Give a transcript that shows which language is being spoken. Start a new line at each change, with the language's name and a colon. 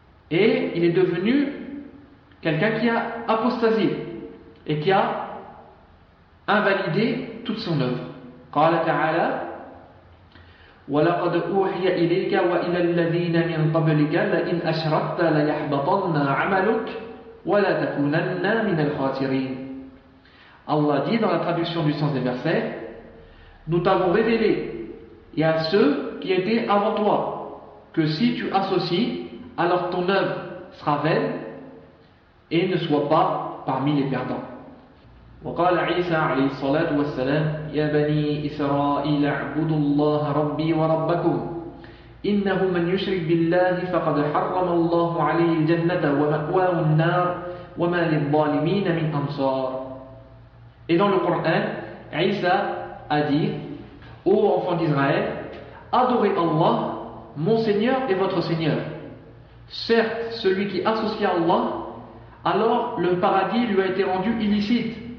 French: Et il est devenu quelqu'un qui a apostasié et qui a invalidé toute son œuvre.
Arabic: Qala ta'ala وَلَقَدْ أُوحِيَ إِلَيْكَ وَإِلَى الَّذِينَ مِنْ قَبْلِكَ لَإِنْ أَشْرَكْتَ لَيَحْبَطَنَّ عَمَلُكَ وَلَا تَكُونَنَّ مِنَ الْخَاسِرِينَ.
French: Allah dit dans la traduction du sens des versets, nous t'avons révélé et à ceux qui étaient avant toi que si tu associes, alors ton œuvre sera vaine et ne sois pas parmi les perdants.
Arabic: وقال عيسى عليه الصلاة والسلام يا بني إسرائيل اعبدوا الله ربي وربكم إنه من يشرك بالله فقد حرم الله عليه الجنة ومأواه النار وما للظالمين من أنصار.
French: Et dans le Coran, Isa a dit: Ô enfants d'Israël, adorez Allah, mon Seigneur et votre Seigneur. Certes, celui qui associe Allah, alors le paradis lui a été rendu illicite.